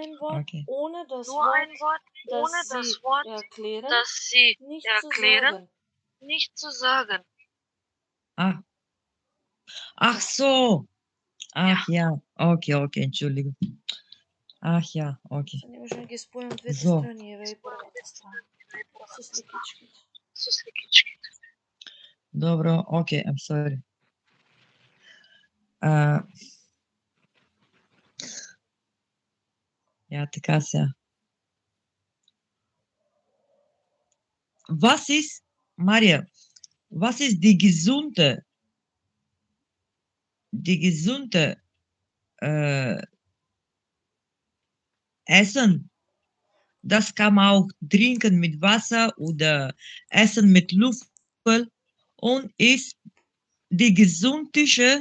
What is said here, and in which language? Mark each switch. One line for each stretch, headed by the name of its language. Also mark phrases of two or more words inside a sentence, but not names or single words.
German: ein Wort, Okay. ohne das Nur ein Wort, ohne das das Sie Wort, erklären, das Sie nicht zu erklären, sagen. nicht zu sagen. Ach so. Ach ja. Okay, Entschuldigung. Ach ja, okay.
Macedonian: Не можем да ги спојам двете So. страни, еве и првата страна. Со сликичките. Со сликичките. Добро,
English: okay, I'm sorry. Ja,
Macedonian: така сега.
German: Was ist, Maria, was ist die gesunde Essen? Das kann man auch trinken mit Wasser oder essen mit Löffel und ist die gesundliche